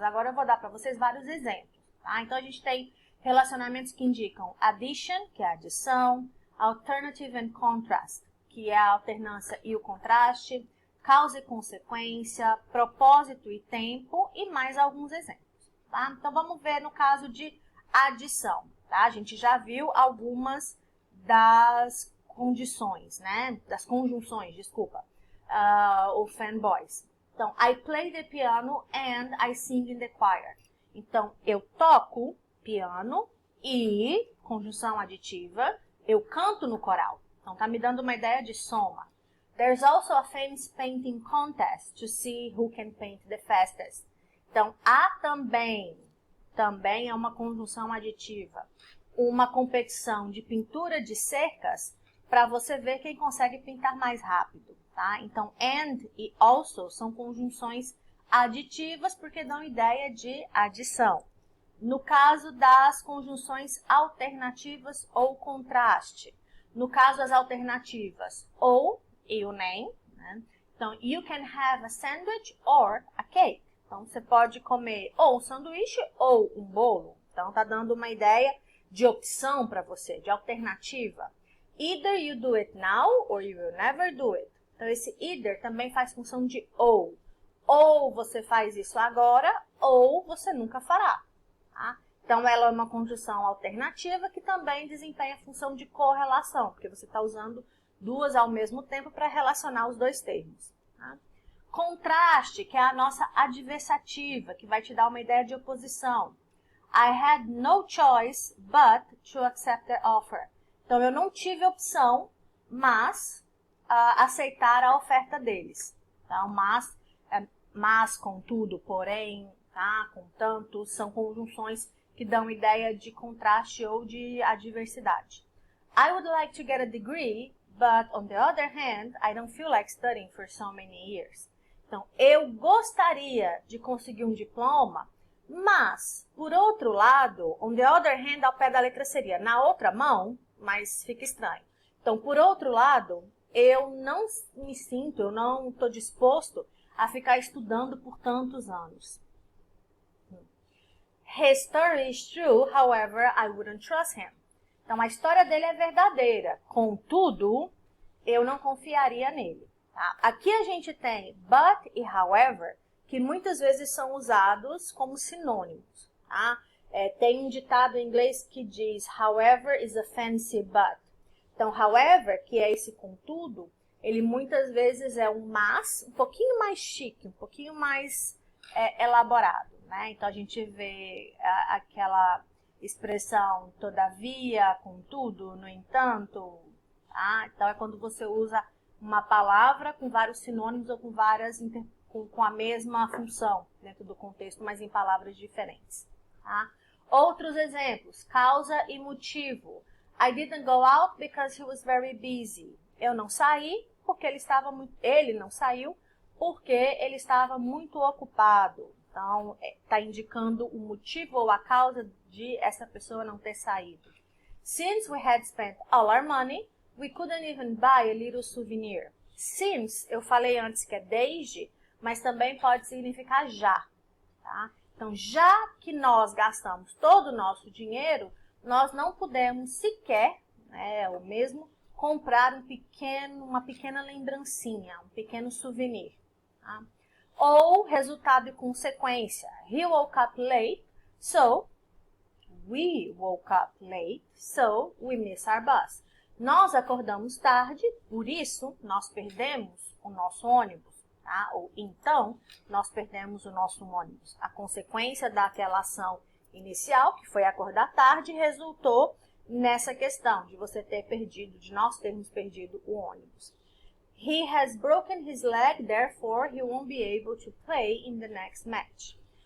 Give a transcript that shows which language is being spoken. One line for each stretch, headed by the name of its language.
Portuguese: Agora eu vou dar para vocês vários exemplos. Tá? Então, a gente tem relacionamentos que indicam addition, que é a adição,
English: alternative and contrast,
Portuguese: que é a alternância e o contraste, causa e consequência, propósito e tempo e mais alguns exemplos. Tá? Então, vamos ver no caso de adição. Tá? A gente já viu algumas das condições, né? Das conjunções, desculpa, ou fanboys.
English: Então, I play the piano and I sing in the choir.
Portuguese: Então, eu toco piano e, conjunção aditiva, eu canto no coral. Então, tá me dando uma ideia de soma.
English: There's also a famous painting contest to see who can paint the fastest.
Portuguese: Então, há também é uma conjunção aditiva, uma competição de pintura de cercas para você ver quem consegue pintar mais rápido, tá? Então, and e also são conjunções aditivas porque dão ideia de adição. No caso das conjunções alternativas ou contraste. No caso das alternativas, ou e o nem, né?
English: Então, you can have a sandwich or a cake.
Portuguese: Então, você pode comer ou um sanduíche ou um bolo. Então, tá dando uma ideia de opção para você, de alternativa.
English: Either you do it now or you will never do it.
Portuguese: Então, esse either também faz função de ou. Ou você faz isso agora, ou você nunca fará. Tá? Então, ela é uma conjunção alternativa que também desempenha a função de correlação, porque você está usando duas ao mesmo tempo para relacionar os dois termos. Tá? Contraste, que é a nossa adversativa, que vai te dar uma ideia de oposição.
English: I had no choice but to accept their offer.
Portuguese: Então, eu não tive opção, mas aceitar a oferta deles. Então, mas, contudo, porém, tá? Contanto, são conjunções que dão ideia de contraste ou de adversidade.
English: I would like to get a degree, but on the other hand, I don't feel like studying for so many years.
Portuguese: Então, eu gostaria de conseguir um diploma, mas, por outro lado,
English: on the other hand,
Portuguese: ao pé da letra seria na outra mão, mas fica estranho. Então, por outro lado, eu não me sinto, eu não estou disposto a ficar estudando por tantos anos.
English: His story is true, however, I wouldn't trust him.
Portuguese: Então, a história dele é verdadeira, contudo, eu não confiaria nele. Tá? Aqui a gente tem but e however, que muitas vezes são usados como sinônimos. Tá? Tem um ditado em inglês que diz,
English: however is a fancy but.
Portuguese: Então, however, que é esse contudo, ele muitas vezes é um mas, um pouquinho mais chique, um pouquinho mais elaborado. Né? Então, a gente vê aquela expressão todavia, contudo, no entanto. Tá? Então, é quando você usa uma palavra com vários sinônimos ou com várias com a mesma função dentro do contexto, mas em palavras diferentes. Tá? Outros exemplos, causa e motivo.
English: I didn't go out because he was very busy.
Portuguese: Eu não saí porque ele não saiu porque ele estava muito ocupado. Então, está indicando o motivo ou a causa de essa pessoa não ter saído.
English: Since we had spent all our money, we couldn't even buy a little souvenir.
Portuguese: Since, eu falei antes que é desde, mas também pode significar já. Tá? Então, já que nós gastamos todo o nosso dinheiro, nós não pudemos sequer, ou mesmo, comprar uma pequena lembrancinha, um pequeno souvenir. Tá? Ou resultado e consequência.
English: He woke up late, so we woke up late, so we missed our bus.
Portuguese: Nós acordamos tarde, por isso nós perdemos o nosso ônibus. Tá? Ou então, nós perdemos o nosso ônibus. A consequência daquela ação inicial, que foi acordar tarde, resultou nessa questão de nós termos perdido o ônibus.
English: He has broken his leg, therefore he won't be able to play in the next match.